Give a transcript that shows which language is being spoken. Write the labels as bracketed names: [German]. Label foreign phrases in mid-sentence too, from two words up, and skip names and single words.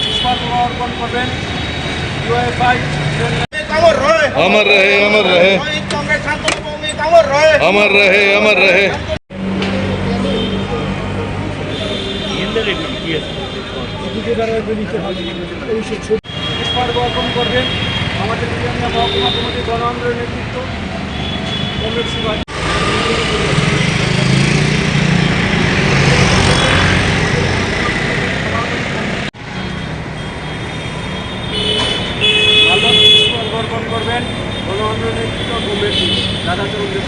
[Bangla] পুষ্পার্ঘ্য অর্পণ করবেন ইউএফআই [Hindi] अमर रहे अमर रहे अमर रहे अमर रहे अमर रहे [Bangla] পুষ্পার্ঘ্য অর্পণ করবেন আমাদের বিধানসভা মহকুমা কমিটির গণ আন্দোলনের নেতৃত্ব কমরেড সুভাষ। অর্পণ করবেন গণ আন্দোলনের নেতৃত্ব কমরেড দাদা চৌধুরী।